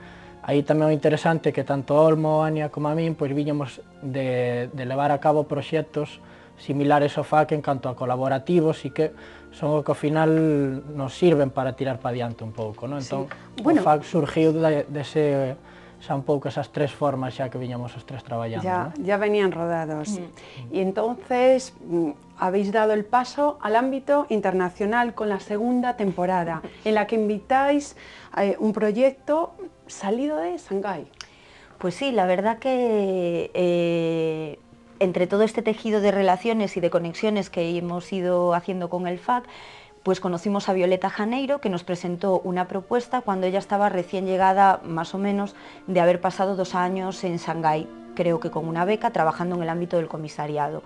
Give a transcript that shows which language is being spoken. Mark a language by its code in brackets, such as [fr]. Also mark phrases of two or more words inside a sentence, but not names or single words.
[gl] Aí tamén é interesante que tanto Olmo, Ania como a min viñamos de levar a cabo proxectos similares ao FAC en canto a colaborativos e que son o que ao final nos sirven para tirar para diante un pouco, non? Entón, o FAC surgiu dese xa un pouco esas 3 formas xa que viñamos os 3 traballando, ¿no? [es] Ya venían rodados. Y entonces habéis dado el paso al ámbito internacional con la segunda temporada, en la que invitáis un proyecto salido de Shanghái. Pues sí, la verdad que entre todo este tejido de relaciones y de conexiones que hemos ido haciendo con el FAC, pues conocimos a Violeta Janeiro, que nos presentó una propuesta cuando ella estaba recién llegada, más o menos, de haber pasado 2 años en Shanghái, creo que con una beca, trabajando en el ámbito del comisariado.